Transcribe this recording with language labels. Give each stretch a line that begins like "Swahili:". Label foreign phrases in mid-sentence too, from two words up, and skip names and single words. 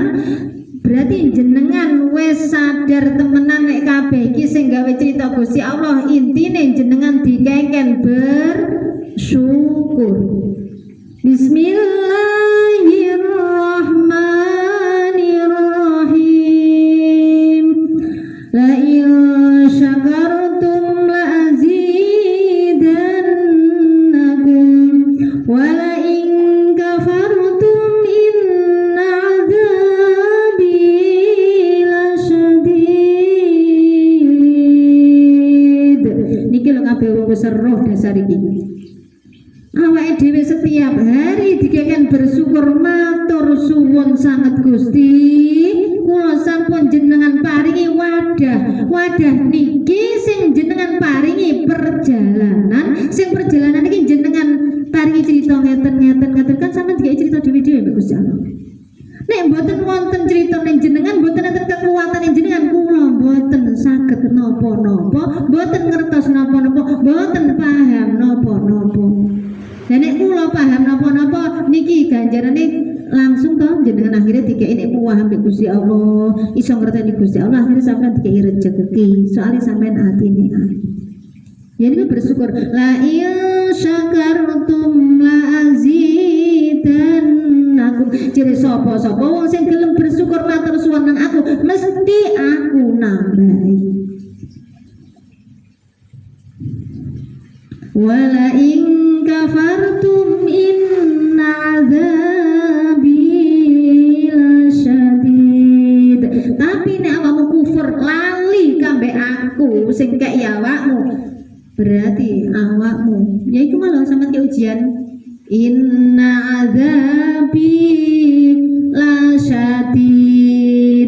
Javanese: Berarti jenengan wis sadar temenan nek kabeh iki sing gawe crita Gusti Allah, intine jenengan dikengken bersyukur.
Arabic: Bismillahirrahmanirrahim. لئن شكرتم لأزيدنكم ولئن كفرتم إن عذابي لشديد.
Javanese: Niki lho kabeh wong roh dasar iki. Awake dhewe
Indonesian: setiap hari
Javanese: dikeken bersyukur matur suwun sanget Gusti. Kula sampun jenengan paringi wadah niki sing jenengan paringi perjalanan, sing perjalanan iki jenengan paringi cerita ngeten kan sampeyan digawe cerita dhewe-dhewe Mbak Gusti Allah. Nek mboten wonten crita ning jenengan, mboten enten kekuatan ning jenengan, kula mboten saged napa-napa, mboten ngertos napa-napa, mboten paham napa-napa. Dan nek kula paham napa-napa niki ganjarane langsung toh jenengan akhirnya dikei nek paham Gusti Allah, iso ngerteni Gusti Allah, akhirnya sampean dikei rezeki. Soalnya sampean atine ya ini bersyukur.
Arabic: لئن شكرتم لأزيدنكم.
Javanese: Jadi sapa-sapa wong sing gelem bersyukur matur suwun nang aku, mesti aku nambahi.
Arabic: ولئن كفرتم إن عذابي لشديد.
Javanese: Tapi nek awakmu kufur lali kambe aku sing kek ya awakmu, berarti awakmu ya iku malah sampeyan ke ujian.
Arabic: إن عذابي لشديد.